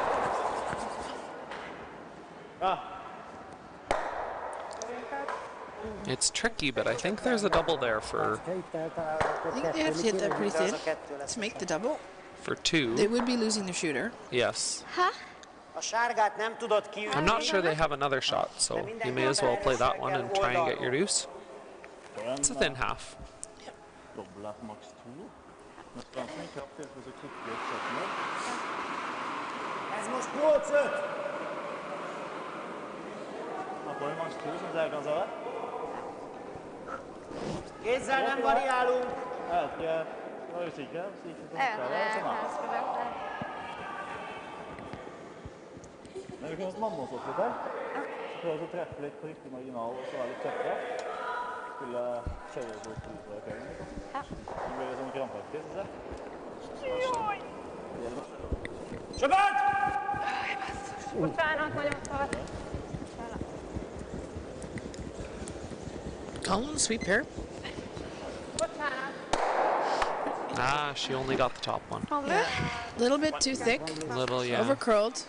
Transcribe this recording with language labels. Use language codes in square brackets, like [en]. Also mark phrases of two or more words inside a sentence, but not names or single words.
[en] It's tricky, but I think there's a double there for... I think they have to hit that pretty thin to make the double. For 2. They would be losing the shooter. Yes. I'm I'm not sure they have another shot, so you may as well play that one and try and get your deuce. It's a thin half. [no] Dobbel er på maks 2. Men Fransen er kraftig, for så kikker vi opp 17 år. Han får jo maks 2, som jeg kan se det. [hu] Kézzel nem variálunk. [no] Jeg vet ikke, jeg var usikker, så ikke så mye det. Men vi kan også manne oss opp litt her. Så prøve å treffe litt på riktig marginal, og så være litt tøffere. Skulle kjøre på 2 på kvelden, liksom. Det blir sånn krampaktig, synes jeg. Kjøpert! [en] Colin, sweep here. Ah, she only got the top one. Yeah. A little bit too thick. A little, yeah. Overcurled.